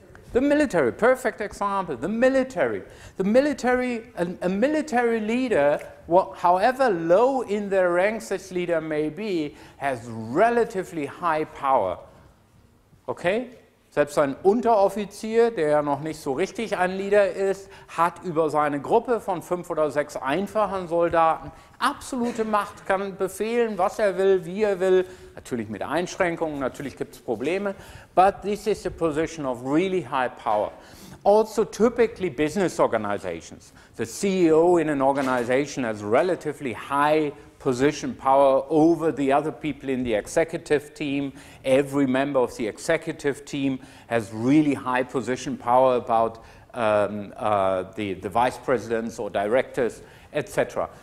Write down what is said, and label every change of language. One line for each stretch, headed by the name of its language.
English: The military, perfect example, the military. The military, a military leader, however low in their ranks this leader may be, has relatively high power. Okay?
German: Selbst ein Unteroffizier, der ja noch nicht so richtig ein Leader ist, hat über seine Gruppe von 5 oder 6 einfachen Soldaten absolute Macht, kann befehlen, was er will, wie er will, natürlich mit Einschränkungen, natürlich gibt es Probleme,
English: but this is a position of really high power. Also typically business organizations. The CEO in an organization has relatively high position power over the other people in the executive team. Every member of the executive team has really high position power about the vice presidents or directors, etc.